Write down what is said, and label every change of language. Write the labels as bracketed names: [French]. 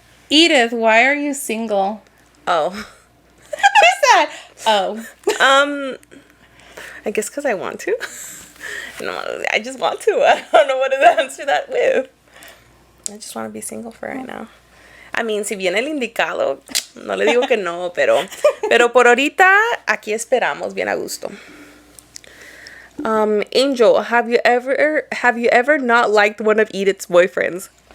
[English] Edith, why are you single? Oh. Who's that? Oh. I guess because I want to. No, I just want to. I don't know what to answer that with. I just want to be single for right now. I mean, [Spanish] si viene el indicado, no le digo que no, pero por ahorita aquí esperamos bien a gusto. [English] Angel, have you ever not liked one of Edith's boyfriends?